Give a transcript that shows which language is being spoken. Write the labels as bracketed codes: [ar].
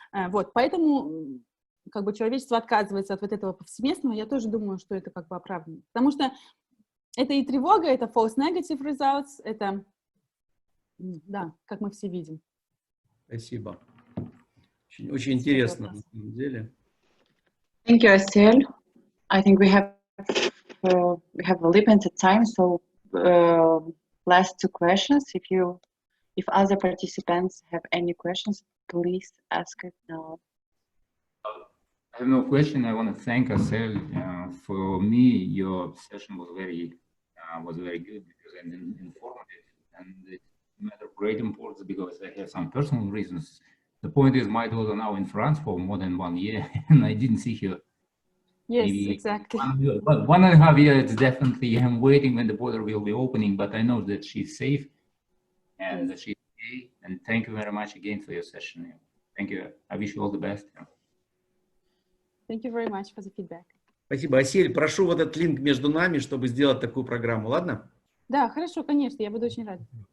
[ru] Вот, поэтому как бы человечество отказывается от вот этого повсеместного, я тоже думаю, что это как бы оправдано. Потому что это и тревога, это [en] false negative results, [ru] это, да, как мы все видим. Спасибо. Очень интересно, на самом деле. [en] Thank you, Asel. I think we have a limited time, so last 2 questions. If other participants have any questions, please ask it now. I have no question. I want to thank Asel. For me, your session was very good because it's informative, and it's a matter of great importance because I have some personal reasons. The point is, my daughter now in France for more than 1 year, and I didn't see her. Yes, Maybe exactly. 1.5 years, definitely. I'm waiting when the border will be opening, but I know that she's safe and that she's okay. And thank you very much again for your session. Thank you. I wish you all the best. Thank you very much for the feedback. [ru] Спасибо. Асель, прошу вот этот линк между нами, чтобы сделать такую программу, ладно? Да, хорошо, конечно, я буду очень рада.